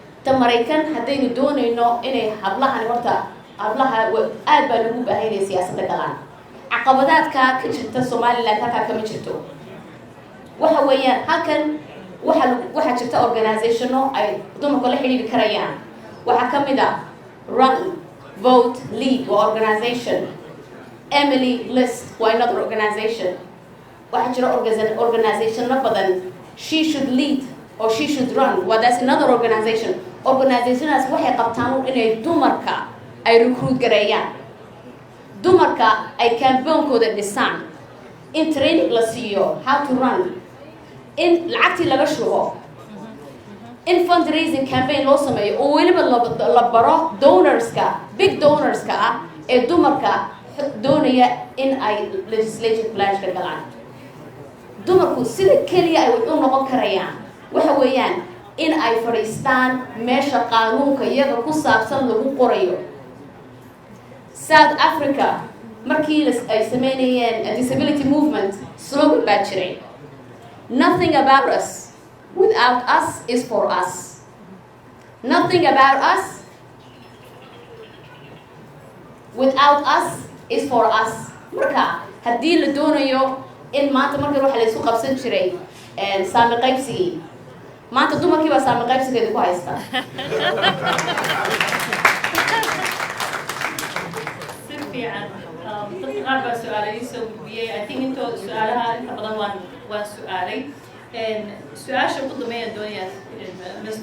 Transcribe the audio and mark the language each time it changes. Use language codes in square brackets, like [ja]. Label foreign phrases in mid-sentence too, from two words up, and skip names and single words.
[so] ta Mareykan haddaynu doonayno inay hablahani horta hablaha aad baa lagu baahanaya siyaasadda galaan caqabadaadka ka jirta Somaliland halkaa kama jirto waxa weeyaan halkan waxa jirta organizationo ay dumarku la xiriiri karayaan waxa ka mid ah Run Vote Lead waa organization Emily List waa [en] another organization [so] waxa jira organization badan [en] She Should Lead or She Should Run well that's another organization [so] organizationas waxay qabtaan inay dumarka ay recruit gareeyaan dumarka ay campaignkooda dhisaan in training la siiyo [en] how to run [so] in lacagtii laga shubo in fundraising campaign loo sameeyo oo weliba la baro donorska big donorska ah ee dumarka doonaya in ay [en] legislative pledge [so] ka galaan dumarku sida keliya ay u noqon karayaan waxa weeyaan in ay fadhiistaan meesha qaanuunka iyaga ku saabsan lagu qorayo South Africa markii ay sameynayeen [en] disability movement slogan [so] baa jiray [en] Nothing about us without us is for us Nothing about us without us is for us [so] marka haddii la doonayo in maanta markii waxa la isku qabsan jiray saami qaybsigii maanta dumarkii baa saami qaybsigeeda ku haysta dadka qaar baa su-aalay soo gudbiyey [en] I think [so] intooda su-aalaha inta badan waan su-aalay su-aasha ugu dambeeyaan doonayaa Mr.